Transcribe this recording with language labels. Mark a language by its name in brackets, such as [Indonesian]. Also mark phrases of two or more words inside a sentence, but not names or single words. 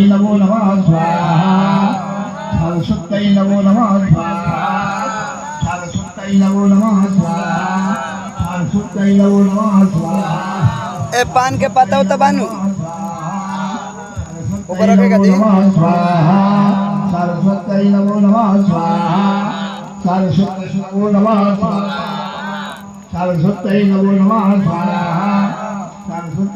[Sanskrit] नमो नमः स्वाहा सरस्वती नमो नमः स्वाहा सरस्वती नमो नमः स्वाहा सरस्वती नमो नमः स्वाहा। [Hindi] ए पान के पत्ता उता बानू ऊपर रखेगा दी [Sanskrit] सरस्वती नमो नमः स्वाहा सरस्वती नमो नमः स्वाहा सरस्वती नमो नमः स्वाहा।